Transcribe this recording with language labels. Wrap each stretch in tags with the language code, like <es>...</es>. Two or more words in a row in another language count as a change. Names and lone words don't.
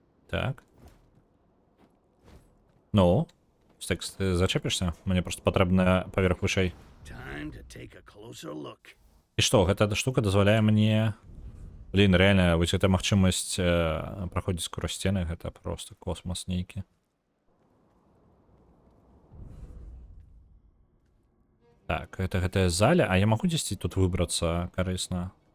<uk>Так. Ну, Стикс, ти зачепишся? Мені просто потрібно поверх вышэй.</uk> <en>Time to take a closer look.</en> <be>І што, гэта штука дазваляе мне... Блін, реально, вось гэта магчымасць праходзіць сквозь сцены, гэта просто космос нейкі. Так, это гэтая заля, а я магу дзесьці тут выбрацца карысна?</be>